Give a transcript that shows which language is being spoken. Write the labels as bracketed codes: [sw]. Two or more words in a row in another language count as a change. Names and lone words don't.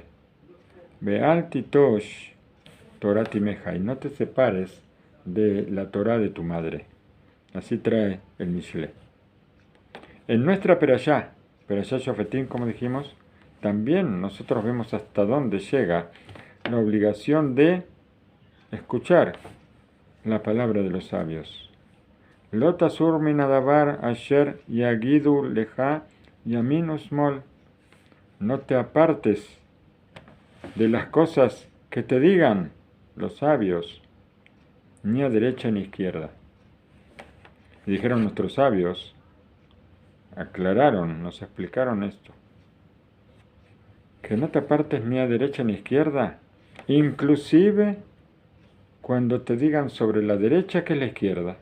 [he] ואל תטוש תורת אמך, [es] y no te separes de la Torah de tu madre. Así trae el Mishle. En nuestra Perashá Shofetim, como dijimos, también nosotros vemos hasta dónde llega la obligación de escuchar la palabra de los sabios. [he] לא תסור מן הדבר אשר יגידו לך ימין ושמאל. [es] No te apartes de las cosas que te digan los sabios, ni a derecha ni a izquierda. Y dijeron nuestros sabios, aclararon, nos explicaron esto. Que no te apartes ni a derecha ni a izquierda, inclusive cuando te digan sobre la derecha que es la izquierda.